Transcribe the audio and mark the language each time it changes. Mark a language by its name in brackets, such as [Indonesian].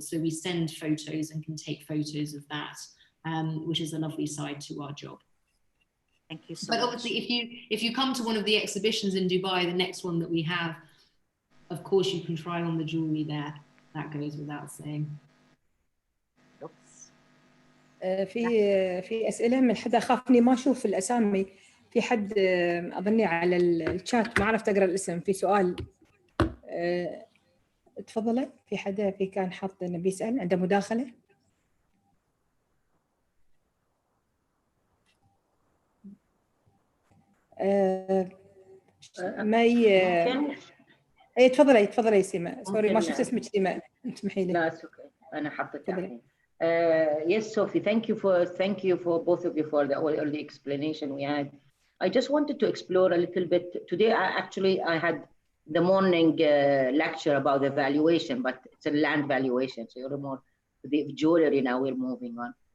[English] So we send photos and can take photos of that, which is a lovely side to our job. Thank you so much. But obviously, if you come to one of the exhibitions in Dubai, the next one that we have, of course you can try on the jewelry there. That goes without saying. [Arabic] في أسئلة من حدا خافني ما أشوف الأسامي. في حد أظني على الشات ما عرفت أقرأ الاسم. في سؤال تفضلي. في حدا كان حاط إنه بيسأل عنده مداخلة. ماي اي تفضلي سيما. سوري ما شفت اسمك سيما، اسمحي لي. لا اوكي انا حطيتها الحين. [English] Yes, Sophie, thank you for both of you for the explanation we had. I just wanted to explore a little bit today. I had the morning lecture about the valuation, but it's a land valuation, so you're more the jewelry. Now we're moving on.